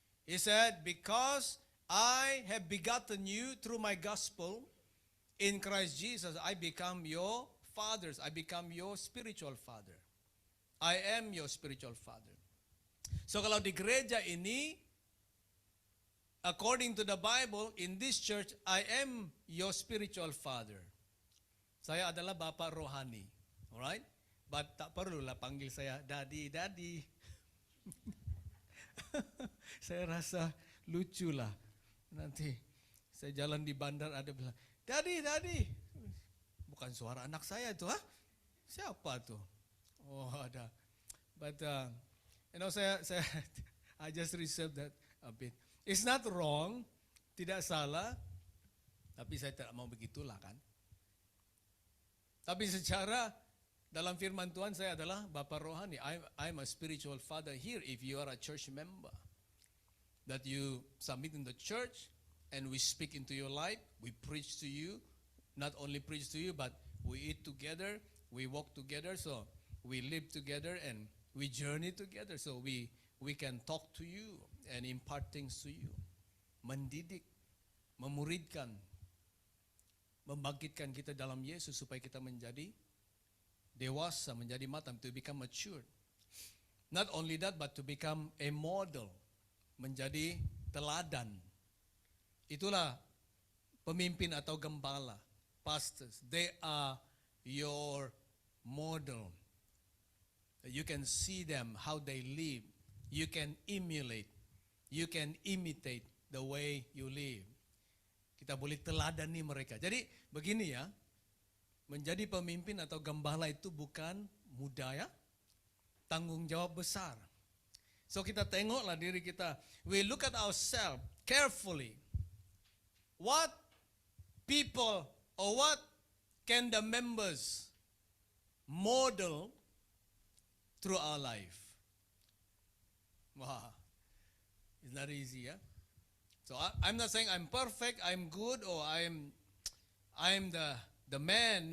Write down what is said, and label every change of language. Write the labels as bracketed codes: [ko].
[en] He said, because I have begotten you through my gospel in Christ Jesus, I become your fathers. I become your spiritual father. I am your spiritual father. So [ms] kalau di gereja ini, [en] according to the Bible, in this church, I am your spiritual father. [ms] Saya adalah bapak rohani. [en] Alright? But [ms] tak perlulah panggil saya daddy, daddy. Saya rasa lucu lah. Nanti saya jalan di bandar ada bilang, daddy, daddy. Bukan suara anak saya itu, ha? Siapa tuh? Oh, ada. But saya I just reserve that a bit. [en] It's not wrong, [ms] tidak salah, tapi saya tidak mau begitulah kan. Tapi secara dalam firman Tuhan saya adalah Bapak rohani. [en] I'm a spiritual father here if you are a church member. That you submit in the church and we speak into your life, we preach to you, not only preach to you but we eat together, we walk together, so we live together and we journey together, so we can talk to you and impart things to you. [ms] Mendidik, memuridkan, membangkitkan kita dalam Yesus supaya kita menjadi dewasa, menjadi matang, [en] to become mature. Not only that, but to become a model, [ms] menjadi teladan. Itulah pemimpin atau gembala, pastors. [en] They are your model. You can see them, how they live. You can emulate. You can imitate the way you live. [ms] Kita boleh teladani mereka. Jadi begini ya, menjadi pemimpin atau gembala itu bukan mudah ya, tanggung jawab besar. So kita tengoklah diri kita. [en] We look at ourselves carefully. What people or what can the members model through our life? Wow, it's not easy, yeah? So I'm not saying I'm perfect, I'm good, or I'm the man.